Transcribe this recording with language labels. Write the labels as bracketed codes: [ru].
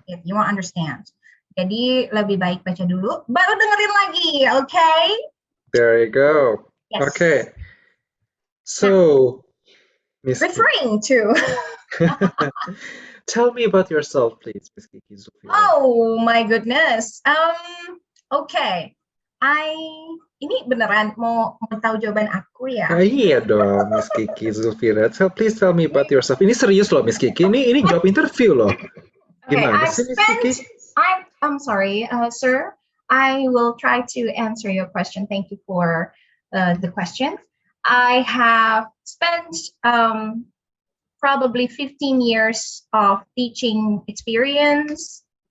[en] If you won't understand. [id] Jadi lebih baik baca dulu, baru dengerin lagi, okay? [en] There you go. Yes. Okay. So, Miss referring to. Tell me about yourself, please, Miss Kiki Zulfira. Oh my goodness. Okay. [id] Ini beneran mau tahu jawaban aku ya? Iya dong, Miss Kiki Zulfira. [en] Please tell me about yourself. [id] Ini serius loh, Miss Kiki. Ini job interview loh. Gimana sih, Miss Kiki? [en] I'm sorry, sir. I will try to answer your question. Thank you for the question. I have spent probably 15 years of teaching experience.